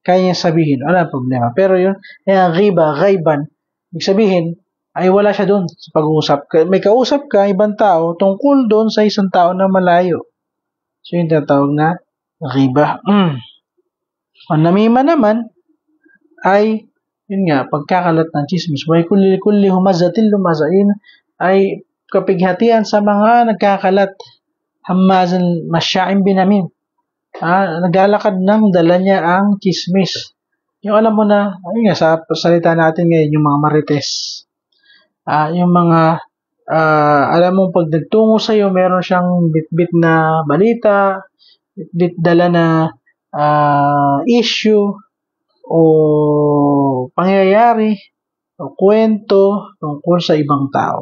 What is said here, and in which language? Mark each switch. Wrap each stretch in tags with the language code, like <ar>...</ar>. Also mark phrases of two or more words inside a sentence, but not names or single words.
<tl>kaya niya sabihin, wala problema. Pero yun, ghiba, ghaiban, ibig sabihin, ay wala siya doon sa pag-uusap. May kausap ka, ibang tao, tungkol doon sa isang tao na malayo. So, yung tinatawag na ghiba. Ang namima naman, ay, yun nga, pagkakalat ng chismis.</tl> <ar>ويل لكل همزة لمزة,</ar> <tl>ay kapighatian sa mga nagkakalat.</tl> <ar>هماز مشاء بنميم.</ar> <tl>Naglalakad ng dala niya ang chismis. Yung alam mo na, ayun nga, sa salita natin ngayon, yung mga marites. Yung mga, alam mo, pag nagtungo sa'yo, meron siyang bit-bit na balita, bit-bit dala na issue, o pangyayari, o kwento tungkol sa ibang tao.</tl>